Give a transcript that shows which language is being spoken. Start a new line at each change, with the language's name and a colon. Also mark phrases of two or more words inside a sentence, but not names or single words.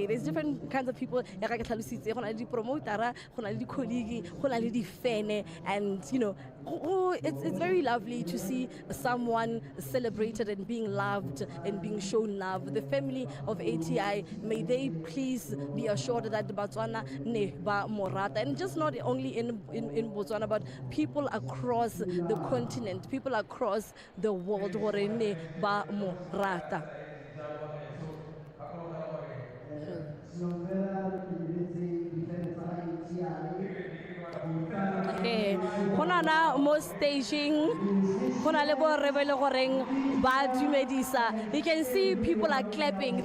English: There's different kinds of people, and it's very lovely to see someone celebrated and being loved and being shown love. The family of ATI, may they please be assured that Botswana
Tswana: ne ba morata,
English: and just not only in Botswana, but people across the continent, people across the world,
Tswana: ne ba morata.
English: Most staging, you can see people are clapping.